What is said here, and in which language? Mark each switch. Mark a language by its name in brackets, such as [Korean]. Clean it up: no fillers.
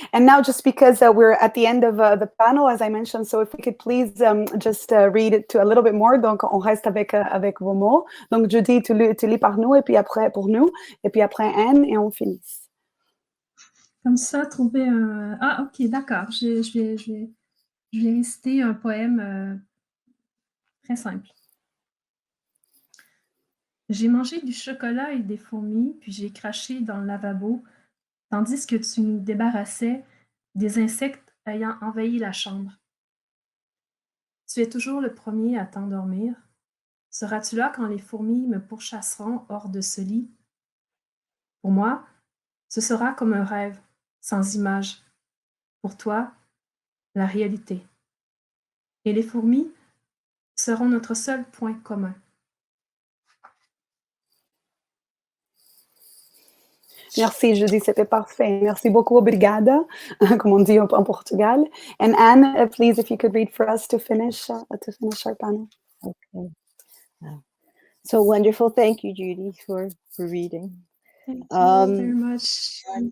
[English] And now, just because we're at the end of the panel, as I mentioned, so if we could please just read it to a little bit more. [French] Donc, on reste avec vos mots. Donc, Judy, tu lis par nous, et puis après, pour nous, et puis après Anne, et on finit. Comme ça, trouver un... Ah, ok, d'accord. Je vais réciter un poème très simple. J'ai mangé du chocolat et des fourmis, puis j'ai craché dans le lavabo, tandis que tu nous débarrassais des insectes ayant envahi la chambre. Tu es toujours le premier à t'endormir. Seras-tu là quand les fourmis me pourchasseront hors de ce lit? Pour moi, ce sera comme un rêve, sans image. Pour toi, la réalité. Et les fourmis seront notre seul point commun. Merci, Judy, c'était parfait. Merci beaucoup, obrigada, comme on dit en Portugal. [English] And Anne, please, if you could read for us to finish our panel. Okay. So wonderful. Thank you, Judy, for reading. Thank you very much.